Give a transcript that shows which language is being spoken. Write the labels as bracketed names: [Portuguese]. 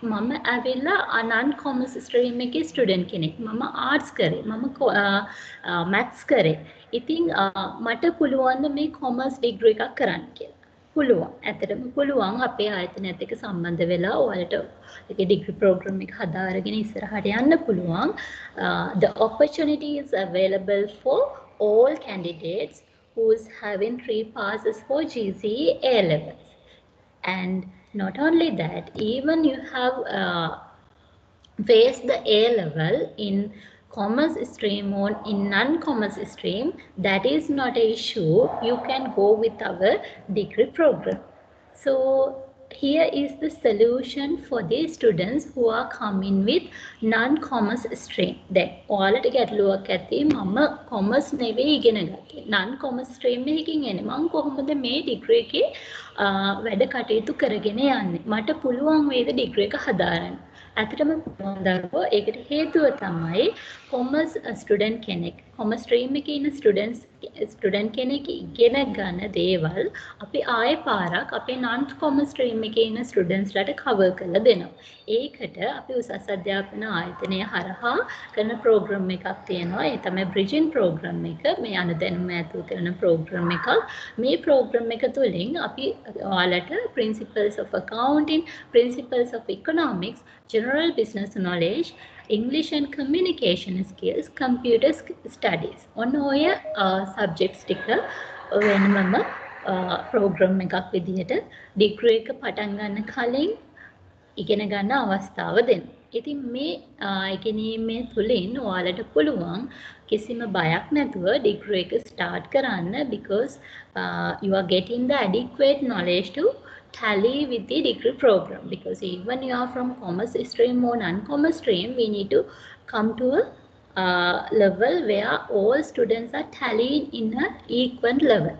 [Sinhala] මම ඇවිල්ලා non commerce stream එකේ ස්ටුඩන්ට් කෙනෙක්. මම ආර්ට්ස් කරේ. මම මැත්ස් කරේ. ඉතින් මට පුළුවන් මේ කොමර්ස් ඩිග්‍රී එකක් කරන්න කියලා. පුළුවන්. ඇත්තටම පුළුවන් අපේ ආයතනයත් එක්ක සම්බන්ධ වෙලා ඔයාලට ඒකේ ඩිග්‍රී ප්‍රෝග්‍රෑම් එක හදාගෙන ඉස්සරහට යන්න පුළුවන්. [English] The opportunity is available for all candidates who's having 3 passes for GCE A levels. And not only that, even you have faced the A level in commerce stream or in non-commerce stream, that is not an issue. You can go with our degree program. So here is the solution for the students who are coming with non-commerce stream. [Sinhala] Then ඔයාලට ගැටලුවක් ඇති මම commerce නෙවෙයි ඉගෙන ගත්තේ. non-commerce stream එකකින් එන්නේ. මම කොහොමද මේ degree එකේ වැඩ කටයුතු කරගෙන යන්නේ? මට පුළුවන් වේද degree එක හදාරන්න? ඇත්තටම දරුවෝ ඒකට හේතුව තමයි කොමර්ස් ස්ටුඩන්ට් කෙනෙක් කොමර්ස් ස්ට්‍රීම් එකේ ඉන්න ස්ටුඩන්ට් කෙනෙක් ඉගෙන ගන්න දේවල් අපි ආයෙ පාරක් අපේ non කොමර්ස් ස්ට්‍රීම් එකේ ඉන්න ස්ටුඩන්ට්ස්ලාට කවර් කරලා දෙනවා. ඒකට අපි උසස් අධ්‍යාපන ආයතනය හරහා කරන ප්‍රෝග්‍රෑම් එකක් තියෙනවා. ඒ තමයි බ්‍රිජින් ප්‍රෝග්‍රෑම් එක. මේ අනුදැනුම ඇතුළු කරන ප්‍රෝග්‍රෑම් එකක්. මේ ප්‍රෝග්‍රෑම් එක තුළින් අපි ඔයාලට [English] principles of accounting, principles of economics, general business knowledge, English and communication skills, computer studies. [Sinhala] ඔන්න ඔය subjects ටික වෙනමම program එකක් විදිහට degree එක පටන් ගන්න කලින් ඉගෙන ගන්න අවස්ථාව දෙන්න. ඉතින් මේ ඉගෙනීමේ තුලින් ඔයාලට පුළුවන් කිසිම බයක් නැතුව ඩිග්‍රී එක ස්ටාර්ට් කරන්න [English] because you are getting the adequate knowledge to tally with the degree program because even you are from commerce stream or non-commerce stream we need to come to a level where all students are tallying in an equal level.